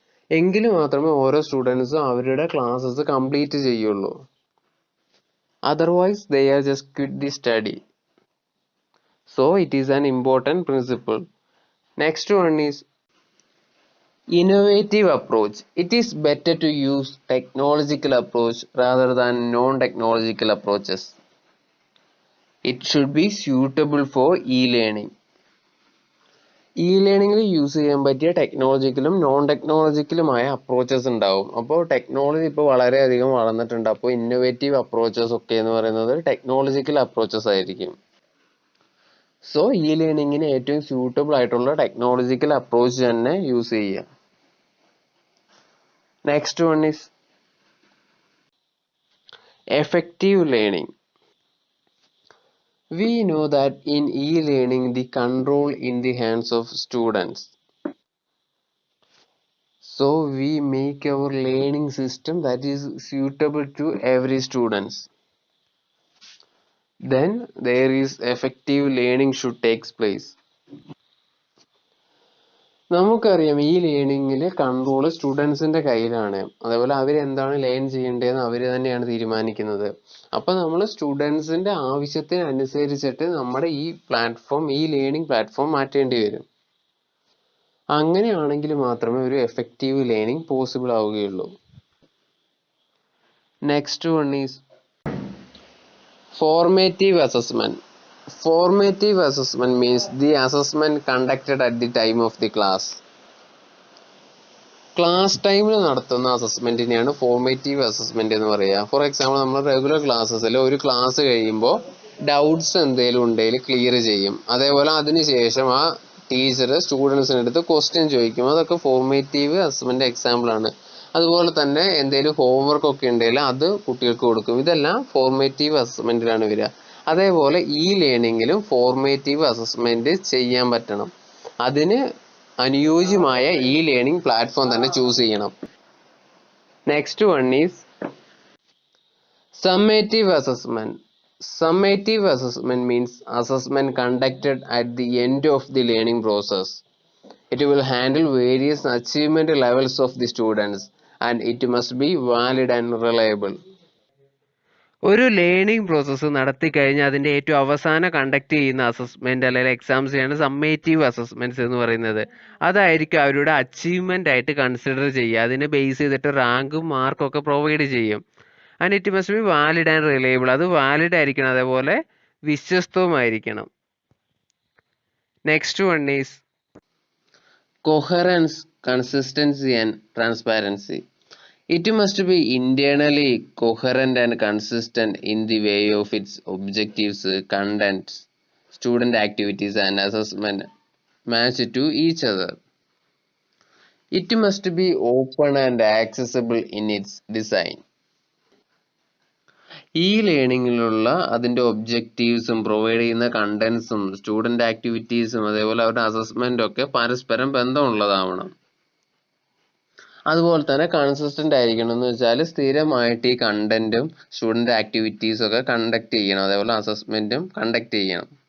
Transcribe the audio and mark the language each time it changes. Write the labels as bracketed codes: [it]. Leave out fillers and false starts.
[ml] എങ്കിൽ മാത്രമേ ഓരോ സ്റ്റുഡൻസും അവരുടെ ക്ലാസ്സസ് കംപ്ലീറ്റ് ചെയ്യുള്ളൂ. [en] Otherwise they are just quit the study. So it is an important principle. Next one is innovative approach. It is better to use technological approach rather than non-technological approaches. It should be suitable for e-learning. [ml] e-learningൽ use ചെയ്യാൻ പറ്റിയ ടെക്നോളജിക്കലും non ടെക്നോളജിക്കലുമായ approaches ഉണ്ടാവും. അപ്പോൾ technology ഇപ്പോൾ വളരെയധികം വളർന്നിട്ടുണ്ട്. അപ്പോൾ innovative approaches ഒക്കെ എന്ന് പറയുന്നത് ടെക്നോളജിക്കൽ അപ്രോച്ചസ് ആയിരിക്കും. സോ e-learningന് ഏറ്റവും സ്യൂട്ടബിൾ ആയിട്ടുള്ള ടെക്നോളജിക്കൽ അപ്രോച്ച് തന്നെ യൂസ് ചെയ്യുക. [en] Next one is effective learning. We know that in e-learning the control in the hands of students. So we make our learning system that is suitable to every students. Then there is effective learning should take place. [ml] നമുക്കറിയാം ഈ ലേണിങ്ങിൽ control സ്റ്റുഡൻസിന്റെ കയ്യിലാണ്. അതേപോലെ അവരെന്താണ് learn ചെയ്യേണ്ടതെന്ന് അവർ തന്നെയാണ് തീരുമാനിക്കുന്നത്. അപ്പം നമ്മൾ സ്റ്റുഡൻസിന്റെ ആവശ്യത്തിനനുസരിച്ചിട്ട് നമ്മുടെ ഈ ലേണിംഗ് പ്ലാറ്റ്ഫോം മാറ്റേണ്ടി വരും. അങ്ങനെയാണെങ്കിൽ മാത്രമേ ഒരു എഫക്റ്റീവ് ലേണിംഗ് പോസിബിൾ ആവുകയുള്ളൂ. [en] Next one is formative assessment. Formative assessment means the assessment conducted at the time of the class. [ml] Class ടൈമിൽ നടത്തുന്ന അസസ്മെന്റിനെയാണ് ഫോർമേറ്റീവ് അസസ്മെന്റ് എന്ന് പറയുക. ഫോർ എക്സാമ്പിൾ നമ്മൾ റെഗുലർ ക്ലാസ്സസിൽ ഒരു ക്ലാസ് കഴിയുമ്പോൾ ഡൗട്ട്സ് എന്തെങ്കിലും ഉണ്ടെങ്കിൽ ക്ലിയർ ചെയ്യും. അതേപോലെ അതിനുശേഷം ആ ടീച്ചർ സ്റ്റുഡൻസിൻ്റെ അടുത്ത് ക്വസ്റ്റ്യൻ ചോദിക്കും. അതൊക്കെ ഫോർമേറ്റീവ് അസസ്മെൻ്റ് എക്സാമ്പിളാണ്. അതുപോലെ തന്നെ എന്തെങ്കിലും ഹോംവർക്ക് ഒക്കെ ഉണ്ടെങ്കിൽ അത് കുട്ടികൾക്ക് കൊടുക്കും. ഇതെല്ലാം ഫോർമേറ്റീവ് അസസ്മെൻറ്റിലാണ് വരിക. അതേപോലെ ഈ ലേണിങ്ങിലും ഫോർമേറ്റീവ് അസസ്മെൻറ്റ് ചെയ്യാൻ പറ്റണം. അതിന് അനുയോജ്യമായ ഈ ലേണിംഗ് പ്ലാറ്റ്ഫോം തന്നെ ചൂസ് ചെയ്യണം. [en] Next one is summative assessment. Summative assessment means assessment conducted at the end of the learning process. It will handle various achievement levels of the students and it must be valid and reliable. [ml] ഒരു learning process നടത്തി കഴിഞ്ഞാൽ അതിൻ്റെ ഏറ്റവും അവസാനം conduct ചെയ്യുന്ന assessment അല്ലെങ്കിൽ എക്സാംസിനെയാണ് summative assessments എന്ന് പറയുന്നത്. അതായിരിക്കും അവരുടെ അച്ചീവ്മെൻ്റ് ആയിട്ട് കൺസിഡർ ചെയ്യുക. അതിനെ ബേസ് ചെയ്തിട്ട് റാങ്കും മാർക്കും ഒക്കെ പ്രൊവൈഡ് ചെയ്യും. [en] And it must be valid and reliable. [ml] അത് വാലിഡ് ആയിരിക്കണം, അതേപോലെ വിശ്വസ്തവുമായിരിക്കണം. [en] Next one is coherence, consistency and transparency. It must be internally coherent and consistent in the way of its objectives, contents, student activities and assessment match to each other. It must be open and accessible in its design. [ml] ഈ ലേണിങ്ങിലുള്ള അതിൻ്റെ ഒബ്ജക്റ്റീവ്സും provide ചെയ്യുന്ന കണ്ടൻസും student ആക്ടിവിറ്റീസും അതേപോലെ അവരുടെ അസസ്മെൻ്റും ഒക്കെ പരസ്പരം ബന്ധമുള്ളതാവണം. അതുപോലെ തന്നെ കൺസിസ്റ്റൻ്റ് ആയിരിക്കണം എന്ന് വെച്ചാൽ സ്ഥിരമായിട്ട് ഈ കണ്ടന്റും സ്റ്റുഡൻറ് ആക്ടിവിറ്റീസും ഒക്കെ കണ്ടക്ട് ചെയ്യണം, അതേപോലെ അസസ്മെൻറ്റും കണ്ടക്ട് ചെയ്യണം.